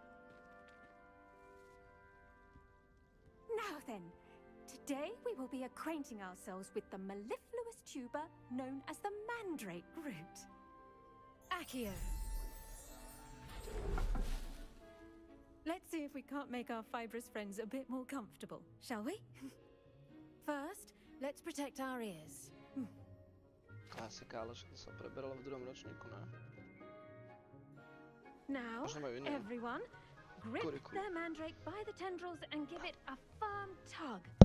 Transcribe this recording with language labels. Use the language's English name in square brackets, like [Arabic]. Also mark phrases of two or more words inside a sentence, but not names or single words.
[English] Now then, today we will be acquainting ourselves with the mellifluous tuber known as the mandrake root. Accio. Let's see if we can't make our fibrous friends a bit more comfortable, shall we? First, let's protect our ears. [Slovak] Klasika, ale však to sa preberalo v druhom ročníku, ne? [English] Now, everyone, grip their mandrake by the tendrils and give it a firm tug.